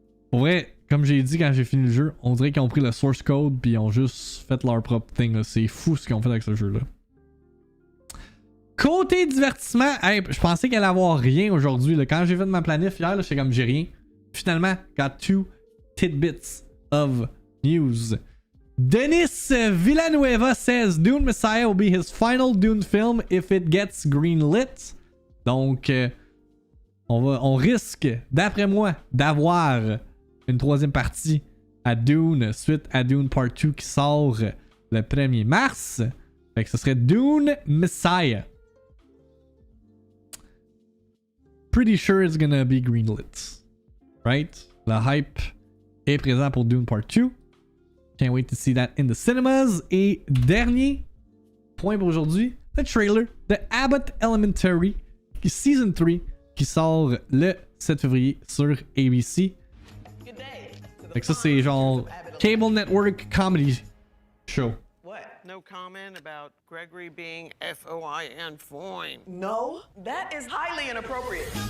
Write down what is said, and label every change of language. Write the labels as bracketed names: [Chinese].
[French] Pour vrai, comme j'ai dit quand j'ai fini le jeu, on dirait qu'ils ont pris le source code puis ils ont juste fait leur propre thing. C'est fou ce qu'ils ont fait avec ce jeu là. Côté divertissement, hey, je pensais qu'il allait avoir rien aujourd'hui. Quand j'ai fait ma planif hier, j'étais comme j'ai rien. Finalement, [English] got 2 tidbits of news. Denis Villanueva says Dune Messiah will be his final Dune film if it gets greenlit. [French] Donc, on risque, d'après moi, d'avoir une troisième partie à Dune suite à Dune Part 2 qui sort le 1er mars. Fait que ce serait Dune Messiah. [English] Pretty sure it's gonna be greenlit. Right? [French] Le hype est présent pour Dune Part 2. [English] Can't wait to see that in the cinemas. [French] Et dernier point pour aujourd'hui, le trailer de Abbott Elementary Season 3 qui sort le 7 février sur ABC. Fait que ça c'est genre [English] Cable Network Comedy Show. What? No comment about Gregory being FOIN fine. No, that is highly inappropriate.